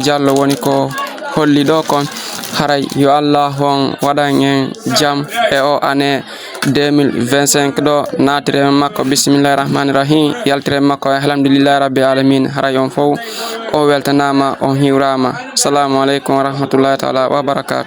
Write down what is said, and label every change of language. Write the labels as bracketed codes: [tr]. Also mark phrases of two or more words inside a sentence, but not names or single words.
[ff] Diallo woni ko holli do kon haray yo Allah on wadan en jam e o année 2025 do natire makko [ar] بسم الله الرحمن الرحيم [ff] yaltire makko [ar] الحمد لله رب العالمين [ff] haray on fo on weltanama on hiwrama [ar] السلام عليكم ورحمة الله تعالى وبركاته.